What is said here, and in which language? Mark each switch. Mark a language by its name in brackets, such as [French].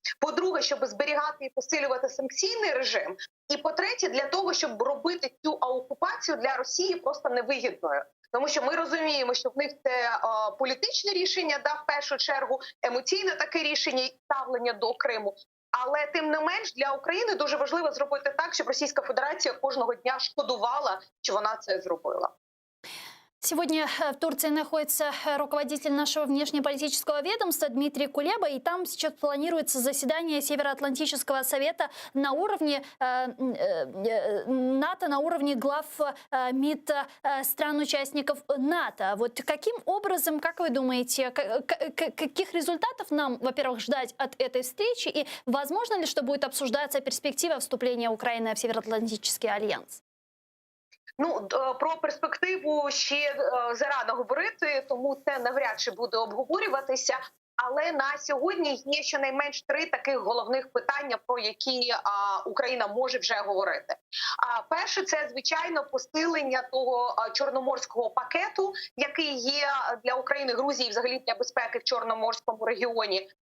[Ukrainian] По-друге, щоб зберігати і посилювати санкційний режим. І по-третє, для того, щоб робити цю окупацію для Росії просто невигідною. Тому що ми розуміємо, що в них це політичне рішення, в першу чергу, емоційне таке рішення і ставлення до Криму. Але тим не менш для України дуже важливо зробити так, щоб Російська Федерація кожного дня шкодувала, що вона це зробила. [Russian] Сегодня в Турции находится руководитель нашего внешнеполитического ведомства Дмитрий Кулеба, и там сейчас планируется заседание Североатлантического совета на уровне НАТО, на уровне глав МИД стран-участников НАТО. Вот каким образом, как вы думаете, каких результатов нам, во-первых, ждать от этой встречи, и возможно ли, что будет обсуждаться перспектива вступления Украины в Североатлантический альянс? [Ukrainian] Ну, про перспективу ще зарано говорити, тому це навряд чи буде обговорюватися. Але на сьогодні є щонайменш 3 таких головних питання, про які Україна може вже говорити. Перше, це, звичайно, посилення того чорноморського пакету, який є для України, Грузії, взагалі для безпеки в Чорноморському регіоні.